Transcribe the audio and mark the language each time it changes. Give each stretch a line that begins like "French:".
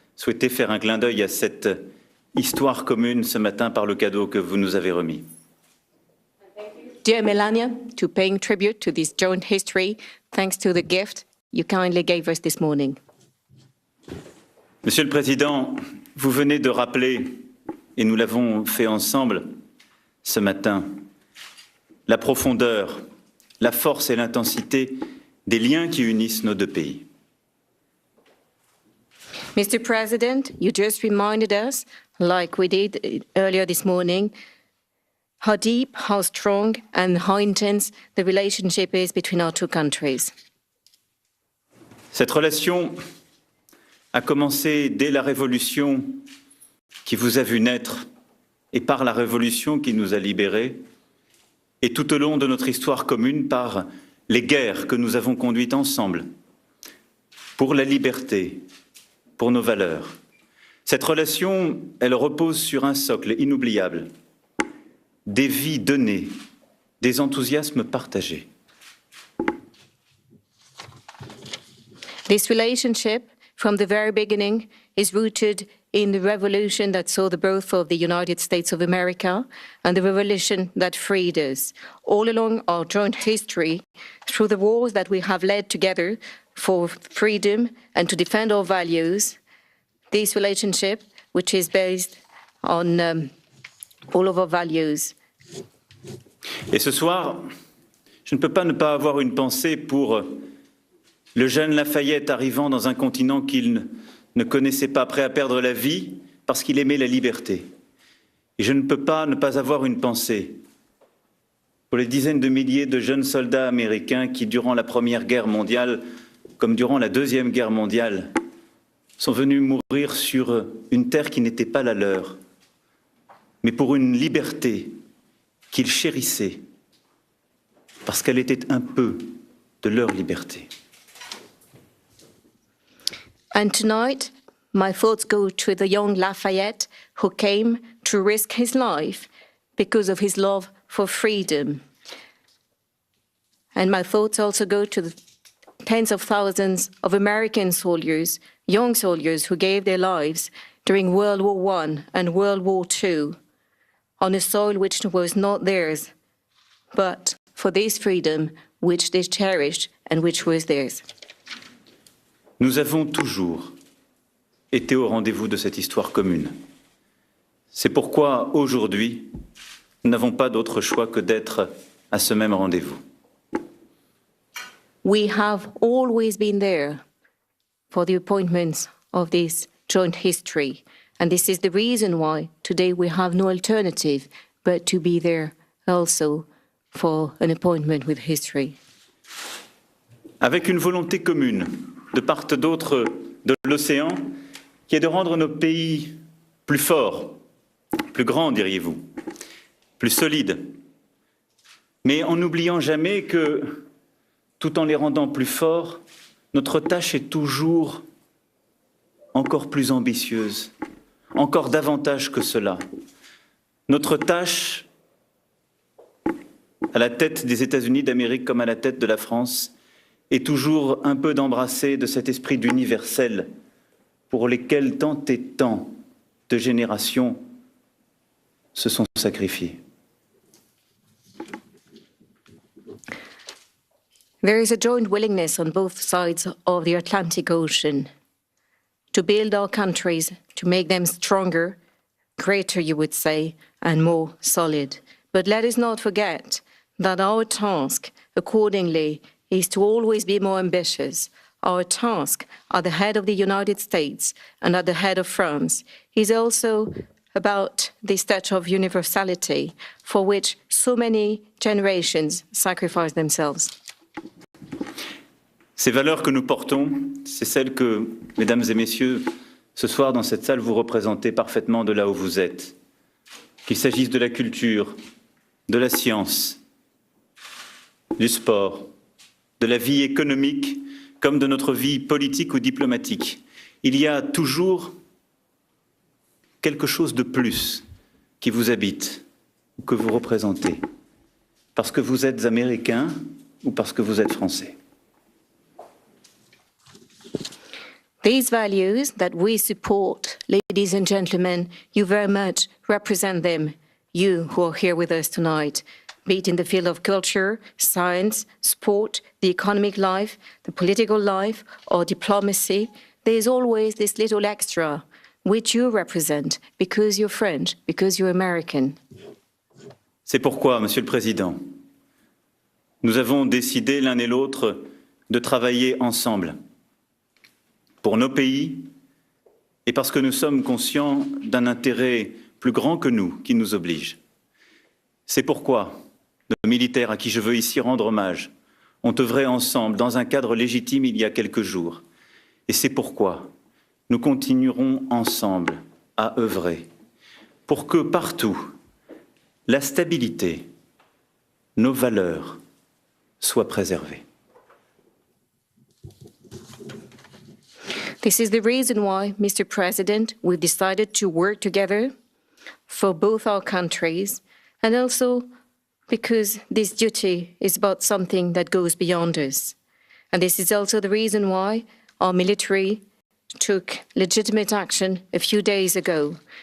French: souhaiter faire un clin d'œil à cette histoire commune ce matin par le cadeau que vous nous avez remis.
English: Dear Melania, to paying tribute to this joint history, thanks to the gift you kindly gave us this morning.
French: Monsieur le Président, vous venez de rappeler, et nous l'avons fait ensemble ce matin, la profondeur, la force et l'intensité des liens qui unissent nos deux pays.
English: Mr. President, you just reminded us, like we did earlier this morning, how deep, how strong, and how intense the relationship is between our two countries.
French: Cette relation a commencé dès la Révolution qui vous a vu naître et par la Révolution qui nous a libérés, et tout au long de notre histoire commune par les guerres que nous avons conduites ensemble pour la liberté, pour nos valeurs. Cette relation, elle repose sur un socle inoubliable, des vies données, des enthousiasmes partagés.
English: This relationship, from the very beginning, is rooted in the revolution that saw the birth of the United States of America and the revolution that freed us. All along our joint history, through the wars that we have led together for freedom and to defend our values, this relationship, which is based on all of our values.
French: Et ce soir, je ne peux pas ne pas avoir une pensée pour le jeune Lafayette arrivant dans un continent qu'il ne connaissait pas, prêt à perdre la vie parce qu'il aimait la liberté. Et je ne peux pas ne pas avoir une pensée pour les dizaines de milliers de jeunes soldats américains qui, durant la Première Guerre mondiale, comme durant la Deuxième Guerre mondiale, sont venus mourir sur une terre qui n'était pas la leur, mais pour une liberté qu'ils chérissaient, parce qu'elle était un peu de leur liberté.
English: And tonight, my thoughts go to the young Lafayette who came to risk his life because of his love for freedom. And my thoughts also go to the tens of thousands of American soldiers, young soldiers who gave their lives during World War I and World War II on a soil which was not theirs, but for this freedom which they cherished and which was theirs.
French: Nous avons toujours été au rendez-vous de cette histoire commune. C'est pourquoi, aujourd'hui, nous n'avons pas d'autre choix que d'être à ce même rendez-vous.
English: We have always been there for the appointments of this joint history, and this is the reason why today we have no alternative but to be there also for an appointment with history.
French: Avec une volonté commune, de part et d'autre de l'océan, qui est de rendre nos pays plus forts, plus grands, diriez-vous, plus solides, mais en n'oubliant jamais que, tout en les rendant plus forts, notre tâche est toujours encore plus ambitieuse, encore davantage que cela. Notre tâche, à la tête des États-Unis d'Amérique comme à la tête de la France, est toujours un peu d'embrasser de cet esprit d'universel pour lesquels tant et tant de générations se sont sacrifiées.
English: There is a joint willingness on both sides of the Atlantic Ocean to build our countries, to make them stronger, greater, you would say, and more solid. But let us not forget that our task, accordingly, is to always be more ambitious. Our task at the head of the United States and at the head of France is also about this touch of universality for which so many generations sacrifice themselves.
French: Ces valeurs que nous portons, c'est celles que, mesdames et messieurs, ce soir dans cette salle, vous représentez parfaitement de là où vous êtes. Qu'il s'agisse de la culture, de la science, du sport, de la vie économique, comme de notre vie politique ou diplomatique. Il y a toujours quelque chose de plus qui vous habite, ou que vous représentez, parce que vous êtes américain ou parce que vous êtes français.
English: These values that we support, ladies and gentlemen, you very much represent them, you who are here with us tonight, be it in the field of culture, science, sport, the economic life, the political life, or diplomacy. There's always this little extra which you represent because you're French, because you're American.
French: C'est pourquoi, Monsieur le Président, nous avons décidé l'un et l'autre de travailler ensemble pour nos pays et parce que nous sommes conscients d'un intérêt plus grand que nous qui nous oblige. C'est pourquoi nos militaires à qui je veux ici rendre hommage ont œuvré ensemble dans un cadre légitime il y a quelques jours. Et c'est pourquoi nous continuerons ensemble à œuvrer pour que partout, la stabilité, nos valeurs soient préservées.
English: This is the reason why, Mr. President, we've decided to work together for both our countries, and also because this duty is about something that goes beyond us. And this is also the reason why our military took legitimate action a few days ago.